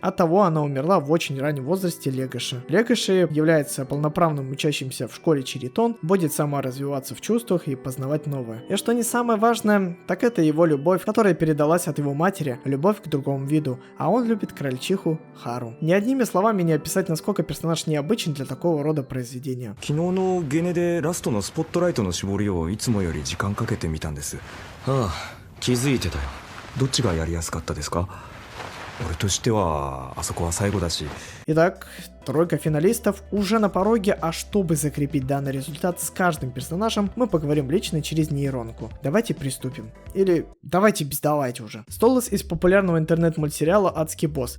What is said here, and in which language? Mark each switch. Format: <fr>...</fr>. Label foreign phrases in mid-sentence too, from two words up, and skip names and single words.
<ru>Оттого она умерла в очень раннем возрасте Легоши. Легоши является полноправным учащимся в школе Чиритон, будет саморазвиваться в чувствах и познавать новое. И что не самое важное, так это его любовь, которая передалась от его матери, любовь к другому виду, а он любит крольчиху Хару. Ни одними словами не описать, насколько персонаж необычен для такого рода произведения.</ru> <ja>昨日のゲネでラストのスポットライトの絞りをいつもより時間かけてみたんです。ああ、気づいてたよ。どっちがやりやすかったですか？俺としてはあそこは最後だし。</ja> <ru>Итак, тройка финалистов уже на пороге, а чтобы закрепить данный результат с каждым персонажем, мы поговорим лично через нейронку. Давайте приступим. Или давайте бездавайте уже. Столас из популярного интернет-мультсериала «Адский босс».</ru>